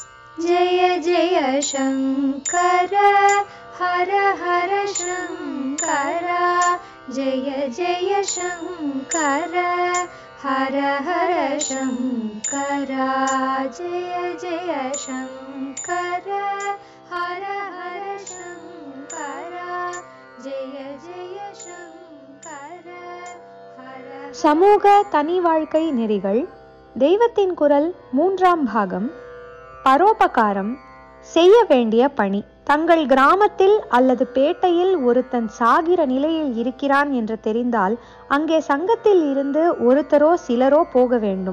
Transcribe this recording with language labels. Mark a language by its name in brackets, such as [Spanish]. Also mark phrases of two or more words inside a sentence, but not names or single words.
[Hindi] जय जय शंकर हर हर शंकर जय जय शंकर हर हर शंकर जय जय शंकर हर हर शंकर जय जय शंकर हर. [Tamil] சமூக தனி வாழ்க்கை நெறிகள். தெய்வத்தின் குரல் 3ஆம் பாகம். பரோபகாரம். செய்ய வேண்டிய பணி. தங்கள் கிராமத்தில் அல்லது பேட்டையில் ஒருத்தன் சாகிற நிலையில் இருக்கிறான் என்று தெரிந்தால் அங்கே சங்கத்தில் இருந்து ஒருத்தரோ சிலரோ போக வேண்டும்.